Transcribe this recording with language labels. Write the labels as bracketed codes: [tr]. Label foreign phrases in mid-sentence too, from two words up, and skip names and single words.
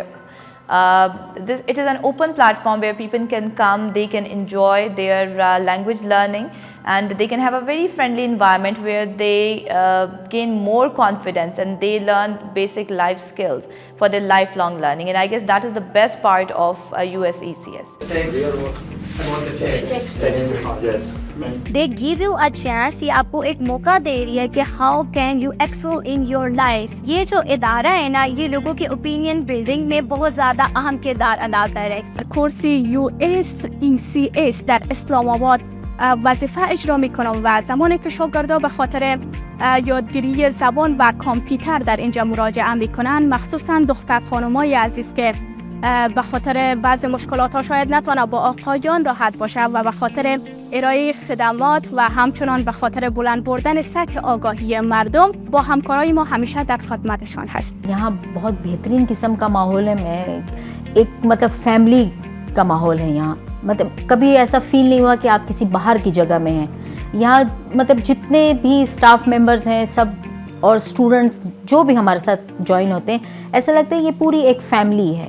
[en] It is an open platform where people can come, they can enjoy their language learning, and they can have a very friendly environment where they gain more confidence and they learn basic life skills for their lifelong learning. And I guess that is the best part of USECS. They give you a chance, [ur] یہ آپ کو ایک موقع دے رہی ہے کہ [en] how can you excel in your life. [ur] یہ جو ادارہ ہے نا، یہ لوگوں کے [en] opinion building [ur] میں بہت زیادہ اہم کردار ادا کر رہا ہے. [fa] کورسی USECS در اسلام آباد وظیفه اجرا میکنم و زمانی که شاگردها به خاطر یادگیری زبان و کامپیوتر در اینجا مراجعه میکنن، مخصوصا دختر خانمای عزیز که به خاطر بعضی مشکلات ها شاید نتونه با آقایان راحت باشه و به خاطر ارائه خدمات و همچنان به خاطر بلند بردن سطح آگاهی مردم، با همکارای ما همیشه در خدمتشان هست. [ur] یہاں بہت بہترین قسم کا ماحول ہے. میں ایک فیملی کا ماحول ہے یہاں. کبھی ایسا فیل نہیں ہوا کہ آپ کسی باہر کی جگہ میں ہیں. یہاں جتنے بھی [en] staff members [ur] ہیں سب اور اسٹوڈنٹس جو بھی ہمارے ساتھ جوائن ہوتے ہیں، ایسا لگتا ہے یہ پوری ایک فیملی ہے.